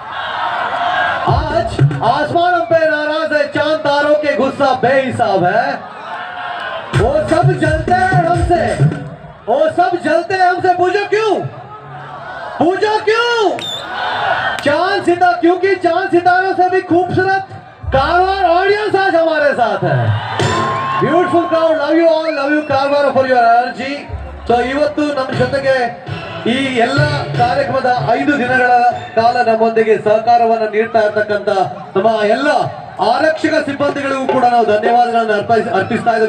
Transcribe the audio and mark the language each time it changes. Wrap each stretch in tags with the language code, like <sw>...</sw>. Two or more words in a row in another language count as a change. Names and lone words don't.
<hi>आज आसमान हम पे नाराज है, चांद तारों के गुस्सा बेहिसाब है। वो सब जलते हैं हमसे, वो सब जलते हैं हमसे, पूछो क्यों, पूछो क्यों? चांद सितारा, क्योंकि चांद सितारों से भी खूबसूरत कारवार ऑडियंस आज हमारे साथ है।</hi> <en>Beautiful crowd, love you all, love you Karwar for your energy.</en> <kn>ಸೊ ಇವತ್ತು ನಮ್ಮ ಜೊತೆಗೆ ಈ ಎಲ್ಲ ಕಾರ್ಯಕ್ರಮದ 5 ದಿನಗಳ ಕಾಲ ನಮ್ಮೊಂದಿಗೆ ಸಹಕಾರವನ್ನು ನೀಡ್ತಾ ಇರ್ತಕ್ಕಂಥ ನಮ್ಮ ಎಲ್ಲ ಆರಕ್ಷಕ ಸಿಬ್ಬಂದಿಗಳಿಗೂ ಕೂಡ ನಾವು ಧನ್ಯವಾದಗಳನ್ನು ಅರ್ಪಿಸ್ತಾ ಇದ್ದೇವೆ.</kn>